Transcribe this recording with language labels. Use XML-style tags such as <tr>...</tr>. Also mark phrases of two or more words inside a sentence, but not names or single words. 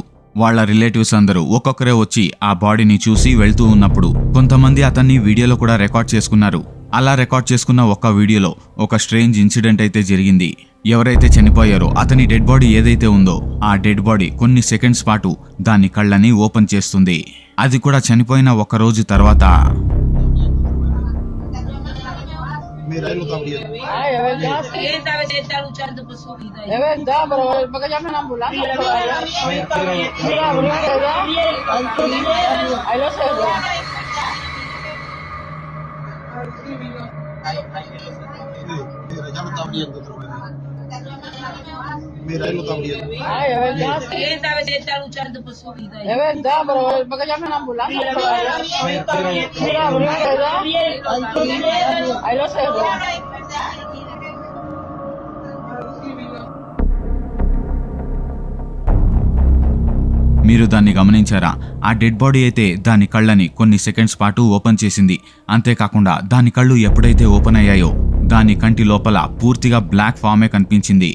<te>వాళ్ళ రిలేటివ్స్ అందరూ ఒక్కొక్కరే వచ్చి ఆ బాడీని చూసి వెళ్తూ ఉన్నప్పుడు కొంతమంది అతన్ని వీడియోలో కూడా రికార్డ్ చేసుకున్నారు. అలా రికార్డ్ చేసుకున్న ఒక వీడియోలో ఒక</te> <en>strange incident</en> <te>అయితే జరిగింది. ఎవరైతే చనిపోయారో అతని</te> <en>dead body</en> <te>ఏదైతే ఉందో ఆ</te> <en>dead body</en> <te>కొన్ని సెకండ్స్ పాటు దాని కళ్ళని ఓపెన్ చేస్తుంది. అది కూడా చనిపోయిన 1 రోజు తర్వాత.</te> <es>Mira, él lo está abriendo. Ay, es verdad. Él está luchando por su vida. Es verdad, pero ¿por qué llaman a la ambulancia? Mira, abrió, ¿verdad? Ahí lo cerró. Mira, ya lo está abriendo otra vez. Mira, él lo está abriendo. Ay, es verdad. Él está luchando por su vida. Es verdad, pero ¿por qué llaman a la ambulancia? Mira, abrió, ¿verdad? Ahí lo cerró.</es> <te>మీరు దాన్ని గమనించారా? ఆ</te> <en>dead body</en> <te>అయితే దాని కళ్ళని కొన్ని సెకండ్స్ పాటు ఓపెన్ చేసింది. అంతేకాకుండా దాని కళ్ళు ఎప్పుడైతే ఓపెన్ అయ్యాయో దాని కంటి లోపల పూర్తిగా</te> <en>black form</en> <te>కనిపించింది.</te>